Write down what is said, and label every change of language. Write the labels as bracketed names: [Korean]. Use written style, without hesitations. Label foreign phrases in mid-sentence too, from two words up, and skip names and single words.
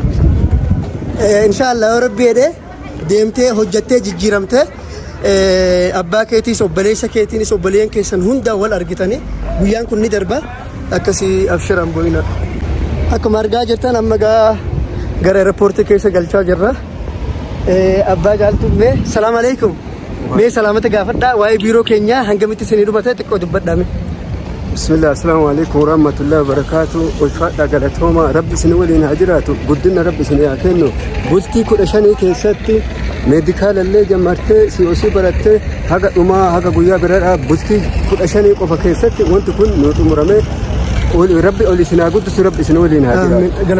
[Oromo] Inshallah rabbi ede deemtee hojjattee jijjiiramtee abbaa keetiis obboleessa keetiinis obboleen keessan hunda wal argitanii guyyaan kun ni darba akkasii abshiran boo'ina. Akkuma argaa jirtan amma gara airportii keessa galchaa jirra. Abbaa Caaltuu mee [Arabic] سلام عليكم. [Oromo] Mee salaamata gaafadhaa waa'ee biiroo keenyaa hangamitti isinii dhufate xiqqoo dubbadhaame. [Arabic] بسم الله، السلام عليكم ورحمة الله وبركاته. [Oromo] Ulfaadha galatooma rabbi isin waliin haa jiraatu guddina rabbi isin haa kennu. Bultii 15 keessatti meedikaalallee jammartee COC barattee haga dhumaa haga guyyaa biraadhaa bultii 15 qofa keessatti wanti kun nu xumuramee rabbi ol isin haa guddisu rabbi isin waliin haa jiraatu.